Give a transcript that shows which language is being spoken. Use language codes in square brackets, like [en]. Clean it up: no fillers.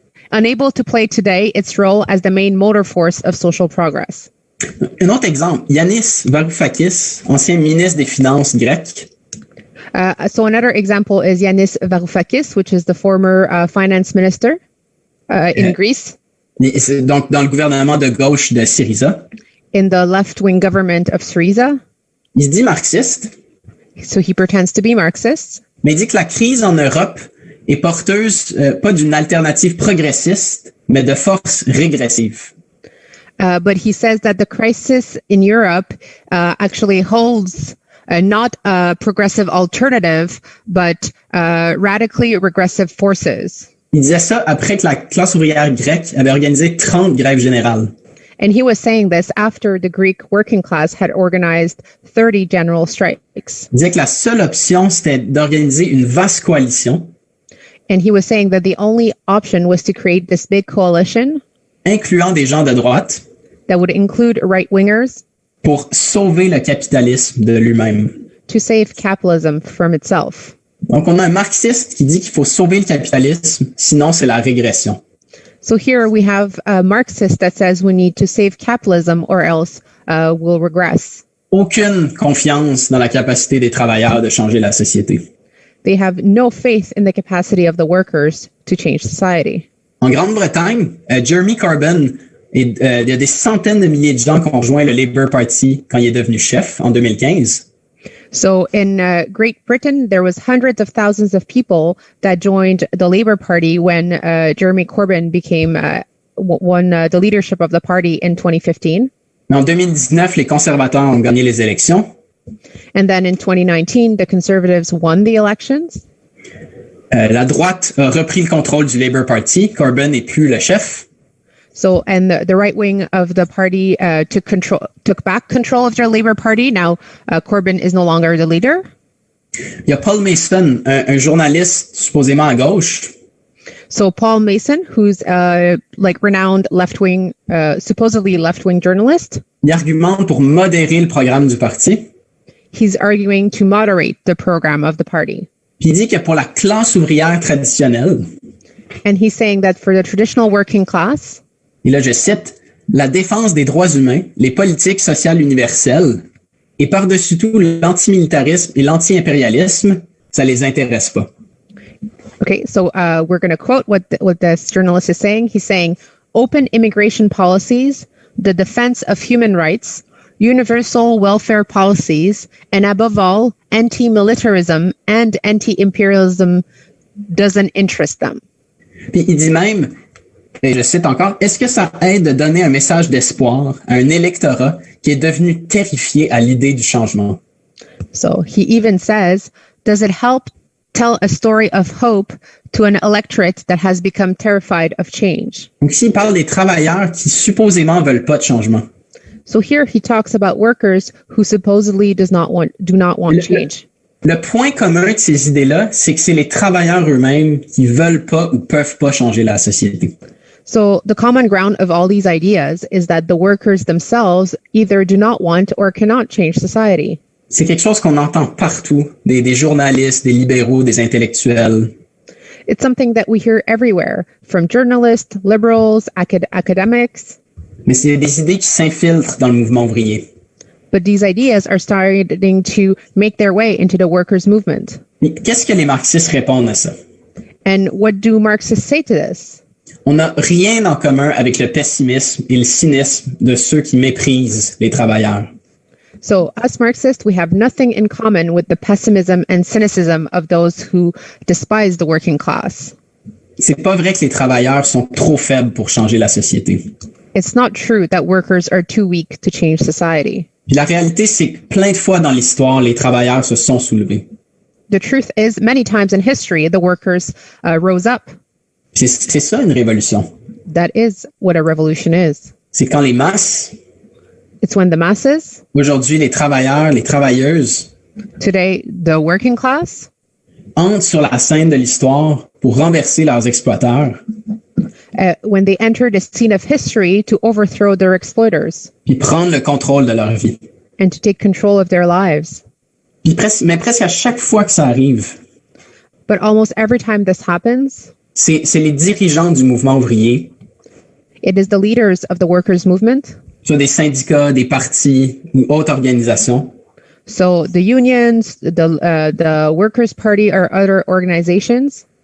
[en] Unable to play today its role as the main motor force of social progress." [fr] Un autre exemple. Yanis Varoufakis, ancien ministre des Finances grec. [en] So another example is Yanis Varoufakis, which is the former finance minister in Greece. [fr] Donc, dans le gouvernement de gauche de Syriza. [en] In the left-wing government of Syriza. [fr] Il se dit marxiste. [en] So he pretends to be Marxist. [fr] Mais il dit que la crise en Europe est porteuse pas d'une alternative progressiste, mais de force régressive. [en] But he says that the crisis in Europe actually holds not a progressive alternative, but radically regressive forces. [fr] Il disait ça après que la classe ouvrière grecque avait organisé 30 grèves générales. [en] And he was saying this after the Greek working class had organized 30 general strikes. [fr] Il disait que la seule option, c'était d'organiser une vaste coalition. [en] And he was saying that the only option was to create this big coalition, [fr] incluant des gens de droite, [en] that would include right-wingers, [fr] pour sauver le capitalisme de lui-même. [en] To save capitalism from itself. [fr] Donc, on a un marxiste qui dit qu'il faut sauver le capitalisme, sinon c'est la régression. [en] So here we have a Marxist that says we need to save capitalism or else we'll regress. [fr] Aucune confiance dans la capacité des travailleurs de changer la société. [en] They have no faith in the capacity of the workers to change society. [fr] En Grande-Bretagne, Jeremy Corbyn, il y a des centaines de milliers de gens qui ont rejoint le Labour Party quand il est devenu chef en 2015. [en] So in Great Britain, there was hundreds of thousands of people that joined the Labour Party when Jeremy Corbyn became won the leadership of the party in 2015. [fr] Mais en 2019, les conservateurs ont gagné les élections. [en] And then in 2019, the Conservatives won the elections. [fr] La droite a repris le contrôle du Labour Party. Corbyn n'est plus le chef. [en] So, and the right wing of the party took back control of their Labour Party. Now, Corbyn is no longer the leader. [fr] Il y a Paul Mason, un journaliste supposément à gauche. [en] So Paul Mason, who's like renowned left-wing, supposedly left-wing journalist. [fr] Il argumente pour modérer le programme du parti. [en] He's arguing to moderate the program of the party. [fr] Puis il dit que pour la classe ouvrière traditionnelle, [en] And he's saying that for the traditional working class, [fr] et là je cite, la défense des droits humains, les politiques sociales universelles, et par-dessus tout l'antimilitarisme et l'anti-impérialisme, ça les intéresse pas. [en] okay, so we're going to quote what this journalist is saying. He's saying, open immigration policies, the defense of human rights, universal welfare policies, and above all, anti-militarism and anti-imperialism doesn't interest them. [fr] Puis il dit même, et je cite encore, est-ce que ça aide de donner un message d'espoir à un électorat qui est devenu terrifié à l'idée du changement? [en] So he even says, does it help tell a story of hope to an electorate that has become terrified of change? [fr] Donc ici, il parle des travailleurs qui supposément veulent pas de changement. [en] So here he talks about workers who supposedly do not want change. [fr] Le point commun de ces idées-là, c'est que c'est les travailleurs eux-mêmes qui veulent pas ou peuvent pas changer la société. [en] So the common ground of all these ideas is that the workers themselves either do not want or cannot change society. [fr] C'est quelque chose qu'on entend partout, des journalistes, des libéraux, des intellectuels. [en] It's something that we hear everywhere, from journalists, liberals, academics. [fr] Mais c'est des idées qui s'infiltrent dans le mouvement ouvrier. [en] But these ideas are starting to make their way into the workers' movement. [fr] Mais qu'est-ce que les marxistes répondent à ça? [en] And what do Marxists say to this? [fr] On n'a rien en commun avec le pessimisme et le cynisme de ceux qui méprisent les travailleurs. [en] So us Marxists, we have nothing in common with the pessimism and cynicism of those who despise the working class. [fr] C'est pas vrai que les travailleurs sont trop faibles pour changer la société. [en] It's not true that workers are too weak to change society. [fr] Puis la réalité, c'est que plein de fois dans l'histoire, les travailleurs se sont soulevés. [en] The truth is, many times in history, the workers rose up. [fr] C'est ça une révolution. [en] That is what a revolution is. [fr] C'est quand les masses, [en] It's when the masses, [fr] aujourd'hui les travailleurs, les travailleuses, [en] today the working class, [fr] entrent sur la scène de l'histoire pour renverser leurs exploiteurs, [en] when they enter the scene of history to overthrow their exploiters [fr] puis prendre le contrôle de leur vie. [en] and to take control of their lives. [fr] Puis mais presque à chaque fois que ça arrive, [en] But almost every time this happens, [fr] c'est les dirigeants du mouvement ouvrier, [en] it is the leaders of the workers' movement, [fr] soit des syndicats, des partis ou autres organisations, [en] so the unions, the Workers' Party or other organizations